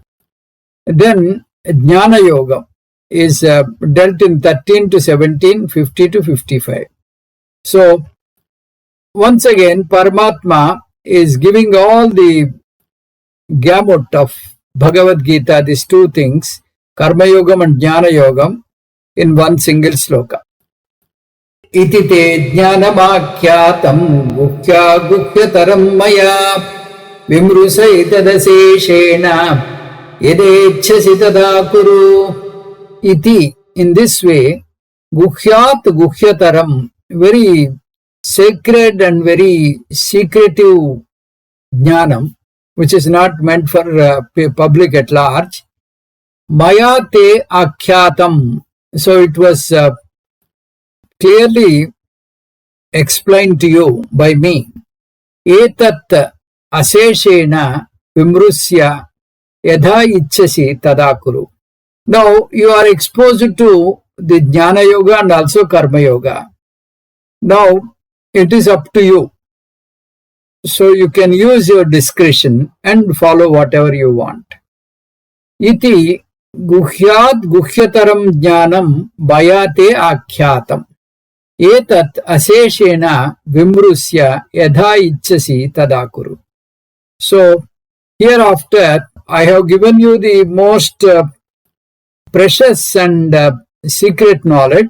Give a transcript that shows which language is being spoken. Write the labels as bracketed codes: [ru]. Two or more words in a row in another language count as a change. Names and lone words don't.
[en] Then Jnana Yogam is dealt in 13 to 17, 50 to 55. So once again, Paramatma is giving all the gamut of Bhagavad Gita, these two things, Karma Yogam and Jnana Yogam, in one single sloka. [sa] इति ते ज्ञानमाख्यातं गुह्य गुह्यतरं मया विमृश्यैतदशेषेण यथेच्छसि तथा कुरु. [en] Iti, in this way, [sa] गुह्यात् गुह्यतरम्, [en] very sacred and very secretive jnanam, which is not meant for public at large. [sa] मया ते आख्यातम्. [en] So it was clearly explained to you by me. [sa] एतत् अशेषेण विमृश्य यथा इच्छसि तथा कुरु. [en] Now you are exposed to the Jnana Yoga and also Karma Yoga. Now it is up to you. So you can use your discretion and follow whatever you want. [sa] इति गुह्यात् गुह्यतरम् ज्ञानम् मया ते आख्यातम्. एतत् अशेषेण विमृश्य यथा इच्छसि तथा कुरु. [en] So hereafter I have given you the most precious and secret knowledge.